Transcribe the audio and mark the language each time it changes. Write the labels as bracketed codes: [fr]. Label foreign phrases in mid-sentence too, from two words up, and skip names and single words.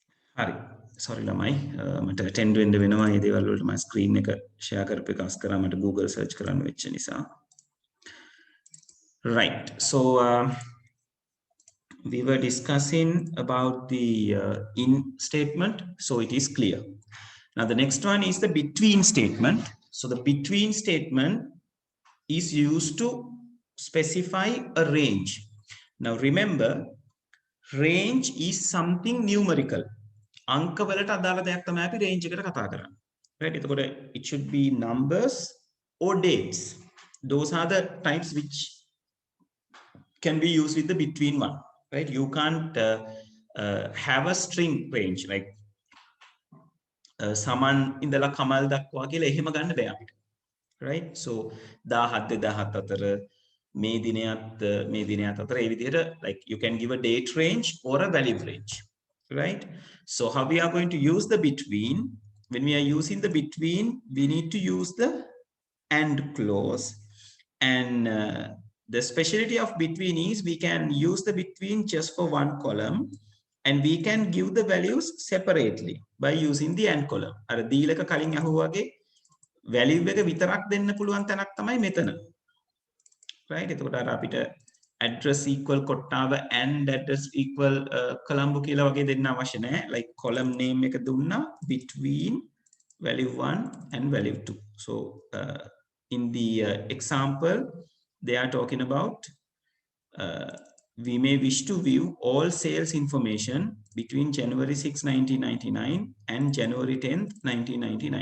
[si] හරි. sorry ළමයි. මට attend වෙන්න වෙනවා මේ දේවල් වලට මම screen එක share කරපු එක අස් කරා මට Google search කරන්න වෙච්ච නිසා. [en] Right. So we were discussing about the in statement, so it is clear. Now the next one is the between statement. So the between statement is used to specify a range. Now remember, range is something numerical. [si] අංක වලට අදාළ දෙයක් තමයි අපි range එකට කතා කරන්නේ. Right? [en] එතකොට it should be numbers or dates. Those are the types which can be used with the between one. Right? You can't have a string range like [si] සමන් ඉඳලා කමල් දක්වා කියලා එහෙම ගන්න බෑ අපිට. [en] Right? So 17 2007 [si] අතර මේ දිනයත් අතර ඒ විදිහට [en] like you can give a date range or a value range. Right? So how we are going to use the between? When we are using the between, we need to use the and clause. And the specialty of between is we can use the between just for one column and we can give the values separately by using the and column. [si] අර දීලක කලින් අහුවාගේ value එක විතරක් දෙන්න පුළුවන් තැනක් තමයි මෙතන. Right? එතකොට අර අපිට [en] address equal කොට්ටාව and address equal column [si] කියලා වගේ දෙන්න අවශ්‍ය නැහැ. [en] Like column name [si] එක දුන්නා [en] between value 1 and value 2. So in the example they are talking about we may wish to view all sales information between January 6, 1999 and January 10th, 1999.